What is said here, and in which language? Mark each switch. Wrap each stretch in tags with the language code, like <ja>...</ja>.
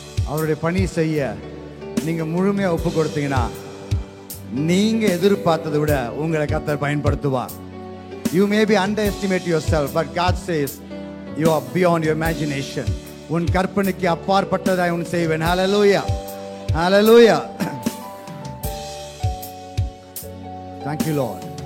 <ta>அவருடைய பணி செய்ய நீங்க முழுமையா ஒப்பு கொடுத்தீங்கன்னா நீங்க எதிர்பார்த்ததை விட உங்களை கர்த்தர் பயன்படுத்துவார்.</ta> <en>You may be underestimate yourself, but God says you are beyond your imagination.</en> <ta>உன் கற்பனைக்கு அப்பாற்பட்டதாய் உன் செய்வேன். Hallelujah, hallelujah.</ta> <en>Thank you, Lord.</en>